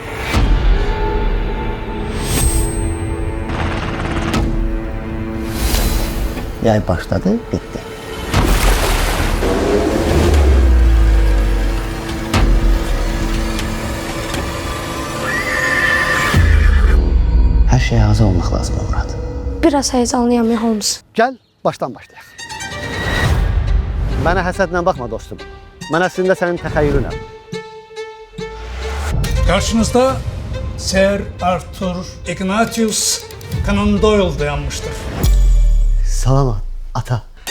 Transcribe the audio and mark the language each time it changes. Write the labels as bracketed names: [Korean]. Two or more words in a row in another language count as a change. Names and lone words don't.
[Azerbaijani] Yay başladı, bitti. [Turkish] Her şeye hazır olmak lazım Murat. Biraz heyecanlıyam ya Holmes. [Azerbaijani] Gel, baştan başlayaq. Mənə həsədlə baxma dostum. Mən əslində sənin təxəyyülünəm. [Turkish] Karşınızda Sir Arthur Ignatius Conan Doyle dayanmıştır. [Azerbaijani] Salam ata.